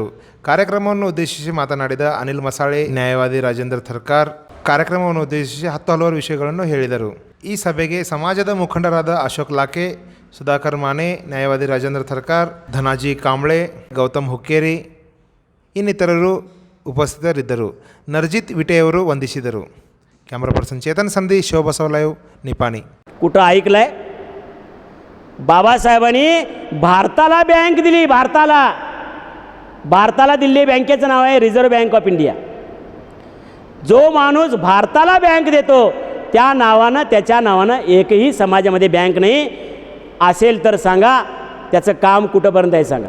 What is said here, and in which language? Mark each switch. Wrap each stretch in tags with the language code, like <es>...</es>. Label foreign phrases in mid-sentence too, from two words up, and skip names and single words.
<kn>ಕಾರ್ಯಕ್ರಮವನ್ನು ಉದ್ದೇಶಿಸಿ ಮಾತನಾಡಿದ ಅನಿಲ್ ಮಸಾಳೆ, ನ್ಯಾಯವಾದಿ ರಾಜೇಂದ್ರ ಥರ್ಕಾರ್ ಕಾರ್ಯಕ್ರಮವನ್ನು ಉದ್ದೇಶಿಸಿ ಹಲವಾರು ವಿಷಯಗಳನ್ನು ಹೇಳಿದರು. ಈ ಸಭೆಗೆ ಸಮಾಜದ ಮುಖಂಡರಾದ ಅಶೋಕ್ ಲಾಕೆ, ಸುಧಾಕರ್ ಮಾನೆ, ನ್ಯಾಯವಾದಿ ರಾಜೇಂದ್ರ ಥರ್ಕಾರ್, ಧನಾಜಿ ಕಾಂಬ್ಳೆ, ಗೌತಮ್ ಹುಕ್ಕೇರಿ ಇನ್ನಿತರರು ಉಪಸ್ಥಿತರಿದ್ದರು. ನರ್ಜಿತ್ ವಿಟೆಯವರು ವಂದಿಸಿದರು.</kn> <en>camera person</en> <mr>चेतन संधी, शिवबसव लाईव्ह, निपाणी. कुठं ऐकलंय बाबासाहेबांनी भारताला बँक दिली. भारताला दिल्ली बँकेचं नाव आहे रिझर्व्ह बँक ऑफ इंडिया. जो माणूस भारताला बँक देतो त्या नावानं एकही समाजामध्ये बँक नाही असेल तर सांगा त्याचं काम कुठंपर्यंत आहे सांगा.</mr>